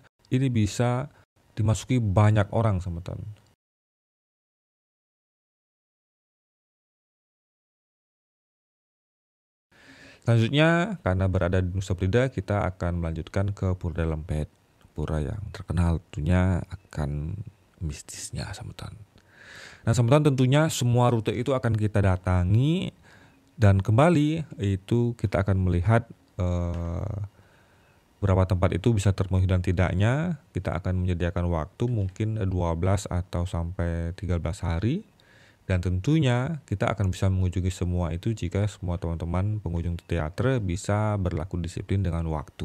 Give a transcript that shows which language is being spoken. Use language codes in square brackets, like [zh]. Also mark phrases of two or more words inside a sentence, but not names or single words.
[id] Ini bisa dimasuki banyak orang semeton. Selanjutnya karena berada di Nusa Penida kita akan melanjutkan ke Pura Lempet, pura yang terkenal tentunya akan mistisnya semeton. Nah semeton tentunya semua rute itu akan kita datangi, dan kembali itu kita akan melihat berapa tempat itu bisa terpenuhi dan tidaknya. Kita akan menyediakan waktu mungkin 12 atau sampai 13 hari. Dan tentunya kita akan bisa mengunjungi semua itu jika semua teman-teman pengunjung teater bisa berlaku disiplin dengan waktu.